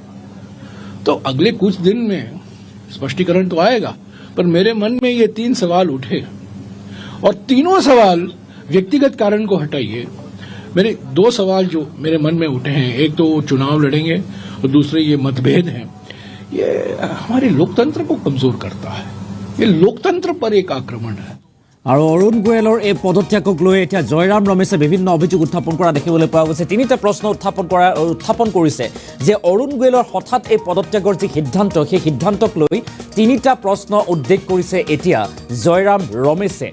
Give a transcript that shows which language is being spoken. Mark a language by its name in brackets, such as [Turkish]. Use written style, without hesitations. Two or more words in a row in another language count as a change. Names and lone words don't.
[Hindi] तो अगले कुछ दिन में स्पष्टीकरण तो आएगा, पर मेरे मन में ये 3 सवाल उठे और तीनों सवाल व्यक्तिगत कारण को हटाइए। मेरे 2 सवाल जो मेरे मन में उठे हैं, एक तो वो चुनाव लड़ेंगे और दूसरे ये मतभेद हैं, ये हमारे लोकतंत्र को कमजोर करता है। ये लोकतंत्र पर एक आक्रमण है। [Assamese] আৰু অৰুণ গোয়েলৰ এই পদত্যাগক লৈ এতিয়া জয়ৰাম ৰমেশে বিভিন্ন অভিযোগ উত্থাপন কৰা দেখিবলৈ পোৱা গৈছে। 3টা প্ৰশ্ন উত্থাপন কৰিছে যে অৰুণ গোয়েলৰ হঠাৎ এই পদত্যাগৰ যি সিদ্ধান্ত, সেই সিদ্ধান্তক লৈ 3টা প্ৰশ্ন উদ্বেগ কৰিছে এতিয়া জয়ৰাম ৰমেশে।